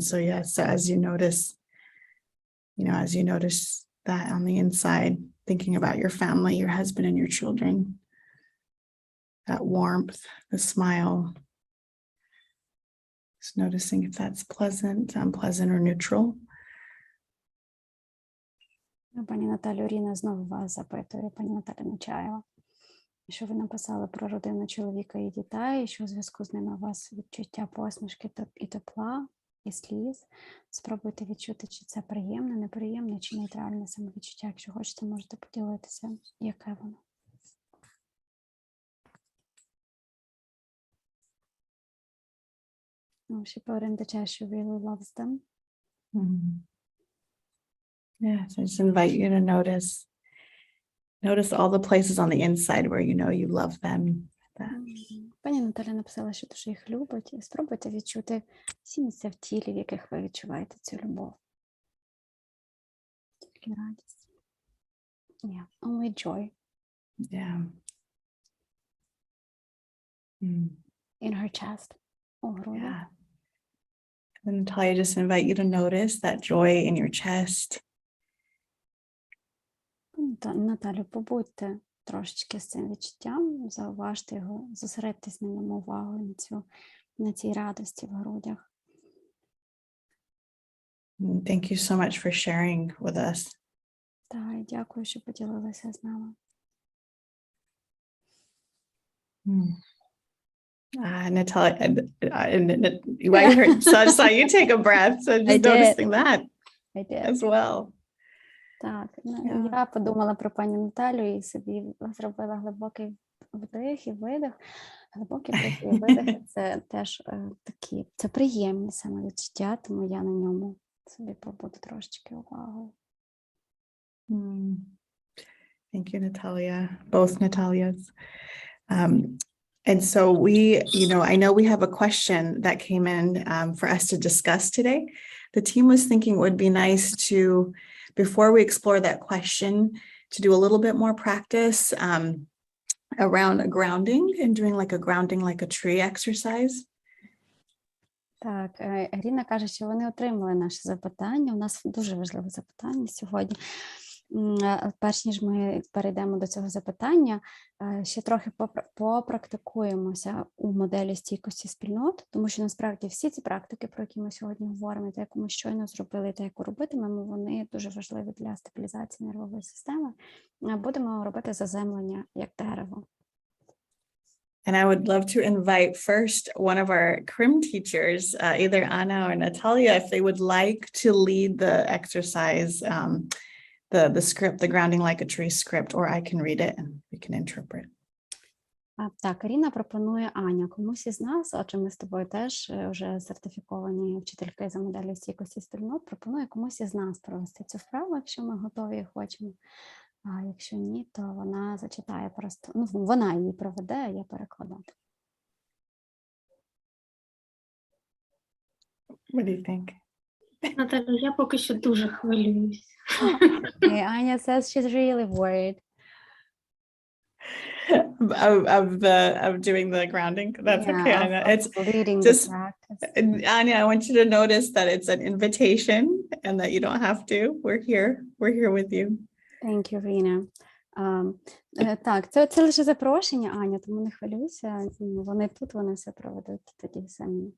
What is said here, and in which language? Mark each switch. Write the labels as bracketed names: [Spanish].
[English] So yes, so as you notice that on the inside, thinking about your family, your husband, and your children, that warmth, the smile, just noticing if that's pleasant, unpleasant, or neutral. [Ukrainian] Пані Наталю, Ріна знову вас запитує, пані Наталя Нечаєва, що ви написали про родину чоловіка і дітей, і що у зв'язку з ними у вас відчуття посмішки і тепла, і сліз. Спробуйте відчути, чи це приємне, неприємне, чи нейтральне самовідчуття. Якщо хочете, можете поділитися, яке воно. [English] Oh, she put in the chat she really loves them. Yeah, so I just invite you to notice all the places on the inside where you know you love them. [Ukrainian] Пані Наталя написала, що дуже їх любить. І спробуйте відчути всі місця в тілі, в яких ви відчуваєте цю любов. Тільки радість. [English] Yeah, only joy. Yeah. In her chest. [Ukrainian] У грудях. [English] Yeah. And Natalia, just invite you to notice that joy in your chest. [Ukrainian] Наталю, побудьте трошечки з цим відчуттям, зауважте його, зосередьтесь на ньому увагою, на цій радості в грудях. [English] Thank you so much for sharing with us. [Ukrainian] Так, і дякую, що поділилися з нами. [English] Natalia, I heard, so I saw you take a breath, so just noticing that as well. [Ukrainian] Так, я подумала про пані Наталю і собі зробила глибокий вдих і видих. Глибокий вдих і видих – це теж такі, це приємні самовідчуття, тому я на ньому собі побуду трошечки увагою. [English] Thank you, Natalia, both Natalias. And so I know we have a question that came in for us to discuss today. The team was thinking it would be nice to, before we explore that question, to do a little bit more practice around grounding and doing like a grounding like a tree exercise. [Ukrainian] Так, Ірина каже, що вони отримали наше запитання. У нас дуже важливе запитання сьогодні. Перш ніж ми перейдемо до цього запитання, ще трохи попрактикуємося у моделі стійкості спільнот, тому що насправді всі ці практики, про які ми сьогодні говоримо, та яку ми щойно зробили, та яку робитимемо, вони дуже важливі для стабілізації нервової системи. Будемо робити заземлення як дерево. [English] And I would love to invite first one of our CRIM teachers, either Anna or Natalia, if they would like to lead the exercise, the script, the grounding like a tree script, or I can read it and we can interpret. [Ukrainian] Так, Ірина пропонує Аня. Комусь із нас, адже ми з тобою теж вже сертифіковані вчительки за моделлю стійкості спільнот, пропонує комусь із нас провести цю вправу, якщо ми готові і хочемо. А якщо ні, то вона зачитає просто, вона її проведе, а я перекладу. [English] What do you think? [Ukrainian] Наталя, я поки що дуже хвилююсь. [English] Аня says she's really worried. Of doing the grounding. That's okay, Anya. It's leading just, the practice. Anya, I want you to notice that it's an invitation and that you don't have to. We're here with you. Thank you, Rina. [Ukrainian] Так, це лише запрошення, Аня, тому не хвилюйся. Вони тут, вони все проведуть тоді самі.